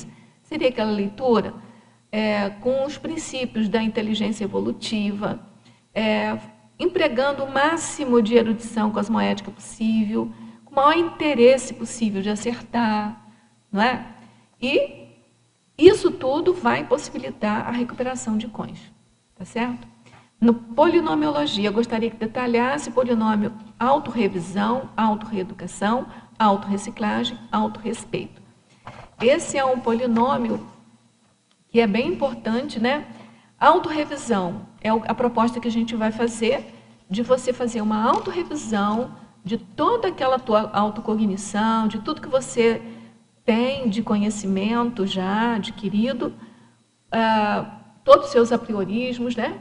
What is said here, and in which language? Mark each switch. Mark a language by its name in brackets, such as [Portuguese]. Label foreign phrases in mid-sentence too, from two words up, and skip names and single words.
[Portuguese] Seria aquela leitura com os princípios da inteligência evolutiva, empregando o máximo de erudição cosmoética possível, com o maior interesse possível de acertar, não é? E isso tudo vai possibilitar a recuperação de cons, tá certo? No polinomiologia, eu gostaria que detalhasse polinômio autorrevisão, autorreeducação, autorreciclagem, autorrespeito. Esse é um polinômio que é bem importante, né? Autorrevisão é a proposta que a gente vai fazer de você fazer uma autorrevisão de toda aquela tua autocognição, de tudo que você tem de conhecimento já adquirido, todos os seus apriorismos, né?